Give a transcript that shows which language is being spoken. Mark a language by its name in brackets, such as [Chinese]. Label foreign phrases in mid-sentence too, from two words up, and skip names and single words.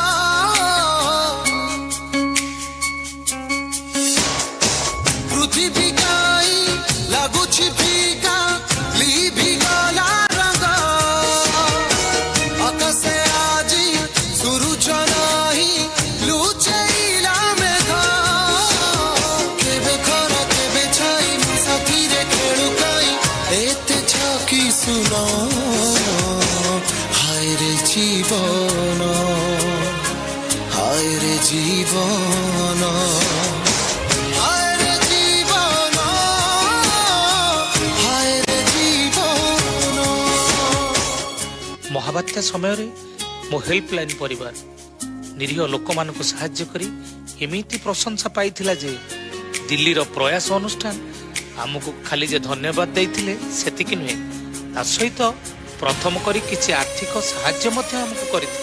[Odia] ପୃଥିବୀ କାଇଁ ଲାଗୁଛି ଫିକା ଲିଭି ଗଲା ରଙ୍ଗ ଆକାଶେ ଆଜି ସୂରୁଜ ନାହିଁ ଲୁଚେଇଲା ମେଘ [Hindi] सुनो हाय रे जीवन हाय रे जीवन हाय रे जीवन हाय रे जीवन। [Odia] ମହାବାତ୍ୟା ସମୟରେ ମୋ ହେଲ୍ପଲାଇନ୍ ପରିବାର ନିରୀହ ଲୋକମାନଙ୍କୁ ସାହାଯ୍ୟ କରି ଏମିତି ପ୍ରଶଂସା ପାଇଥିଲା ଯେ ଦିଲ୍ଲୀର ପ୍ରୟାସ ଅନୁଷ୍ଠାନ ଆମକୁ ଖାଲି ଯେ ଧନ୍ୟବାଦ ଦେଇଥିଲେ ସେତିକି ନୁହେଁ, ତା ସହିତ ପ୍ରଥମ କରି କିଛି ଆର୍ଥିକ ସାହାଯ୍ୟ ମଧ୍ୟ ଆମକୁ କରିଥିଲେ।